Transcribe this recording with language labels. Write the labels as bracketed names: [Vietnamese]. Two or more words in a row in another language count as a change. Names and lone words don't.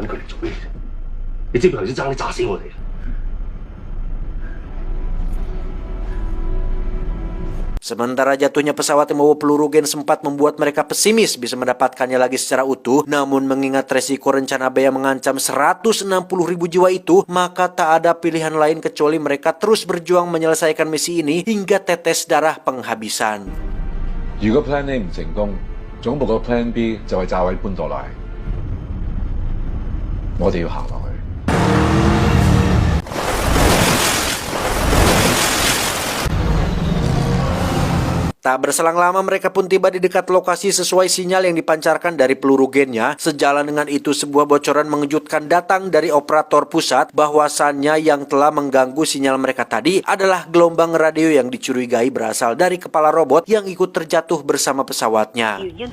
[Indonesian] Sementara jatuhnya pesawat yang membawa peluru gen sempat membuat mereka pesimis bisa mendapatkannya lagi secara utuh. Namun mengingat resiko rencana Bea mengancam 160.000 jiwa itu, maka tak ada pilihan lain kecuali mereka terus berjuang menyelesaikan misi ini hingga tetes darah penghabisan. [Cantonese] 如果 [English] Plan A [Cantonese] 唔成功，總部個 [English] Plan B [Cantonese] 就係炸毀潘多拉。我哋要行落去。 [Indonesian] Tak berselang lama mereka pun tiba di dekat lokasi sesuai sinyal yang dipancarkan dari peluru gennya. Sejalan dengan itu sebuah bocoran mengejutkan datang dari operator pusat bahwasannya yang telah mengganggu sinyal mereka tadi adalah gelombang radio yang dicurigai berasal dari kepala robot yang ikut terjatuh bersama pesawatnya.